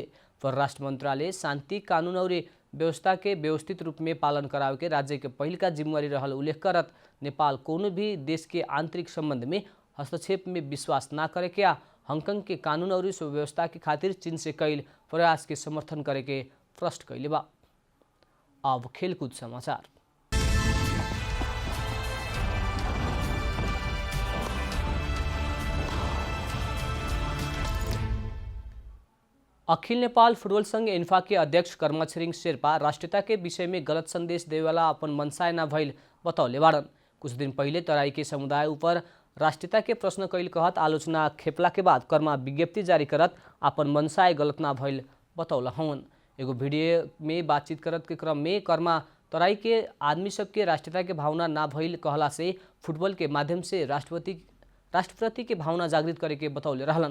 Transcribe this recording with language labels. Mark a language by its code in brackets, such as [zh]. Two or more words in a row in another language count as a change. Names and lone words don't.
[bho] परराष्ट्र मंत्रालय शांति कानून और व्यवस्था के व्यवस्थित रूप में पालन करावे के राज्य के पहिलका जिम्मेवारी रहल उल्लेख करत नेपाल कोनो भी देश के आंतरिक संबंध में हस्तक्षेप में विश्वास न करे के हांगकांग के कानून और सुव्यवस्था के खातिर चीन से कैल प्रयास के समर्थन करे के प्रश्न कैले बा। अब खेलकूद समाचार। अखिल नेपाल फुटबॉल संघ इन्फा के अध्यक्ष कर्मा छिरिङ शेर्पा राष्ट्रियता के विषय में गलत संदेश देवेवाला अपन मनसाय न भइल बतौले बाड़न। कुछ दिन पहले तराई के समुदाय ऊपर राष्ट्रियता के प्रश्न कैल कहत आलोचना खेपला के बाद कर्मा विज्ञप्ति जारी करत अपन मनसाय गलत ना भइल बतौला हवन। एगो वीडियो में बातचीत करत के क्रम में कर्मा तराई के आदमी सबके राष्ट्रीयता के भावना ना भइल कहला से फुटबॉल के माध्यम से राष्ट्रप्रति के भावना जागृत करे के बतौले रहलन।